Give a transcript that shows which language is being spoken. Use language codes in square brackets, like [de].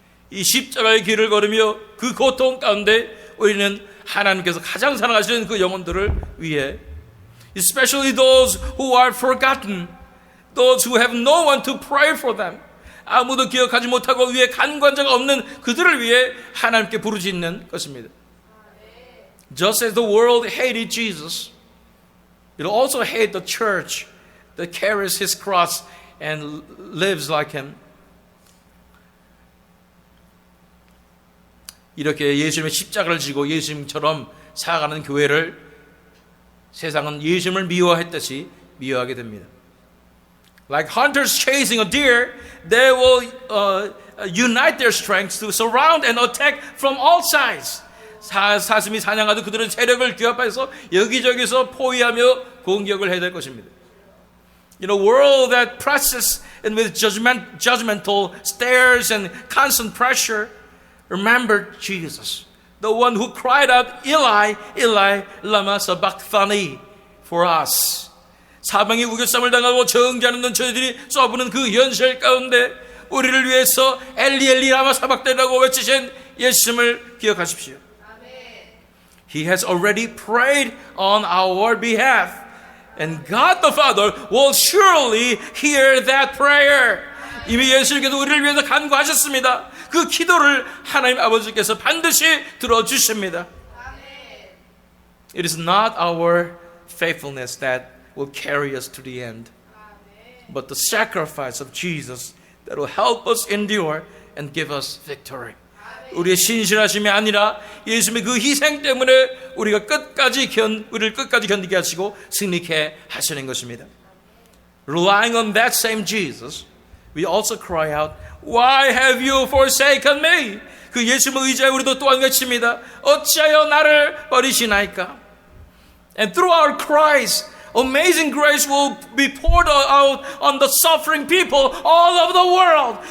[ko] 이 십자가의 길을 걸으며 그 고통 가운데 우리는 하나님께서 가장 사랑하시는 그 영혼들을 위해, [en] especially those who are forgotten, those who have no one to pray for them, [ko] 아무도 기억하지 못하고 위에 간관자가 없는 그들을 위해 하나님께 부르짖는 것입니다. [en] Just as the world hated Jesus, it will also hate the church that carries His cross and lives like Him. [ko] 이렇게 예수님의 십자가를 지고 예수님처럼 살아가는 교회를 세상은 예수님을 미워했듯이 미워하게 됩니다. [en] Like hunters chasing a deer, they will unite their strengths to surround and attack from all sides. [ko] 사슴이 사냥하듯 그들은 세력을 규합해서 여기저기서 포위하며 공격을 해야 될 것입니다. [en] In a world that presses and with judgmental stares and constant pressure, remember Jesus, the one who cried out, [arc] Eli, Eli, lama sabachthani, [en] for us. [ko] 사방이 우겨쌈을 당하고 정죄하는 눈 저희들이 쏘부는 그 현실 가운데 우리를 위해서 엘리 엘리 라마 사박대라고 외치신 예수님을 기억하십시오. [en] He has already prayed on our behalf, and God the Father will surely hear that prayer. [ko] 이미 예수님께서 우리를 위해서 간구하셨습니다. 그 기도를 하나님 아버지께서 반드시 들어주십니다. [en] It is not our faithfulness that will carry us to the end, but the sacrifice of Jesus that will help us endure and give us victory. [ko] 우리의 신실하심이 아니라 예수님의 그 희생 때문에 우리를 끝까지 견디게 하시고 승리케 하시는 것입니다. [en] Relying on that same Jesus, we also cry out, Why have you forsaken me? [ko] 그 예수님을 의지하여 우리도 또한 외칩니다. 어찌하여 나를 버리시나이까? [en] And through our cries, amazing grace will be poured out on the suffering people all over the world.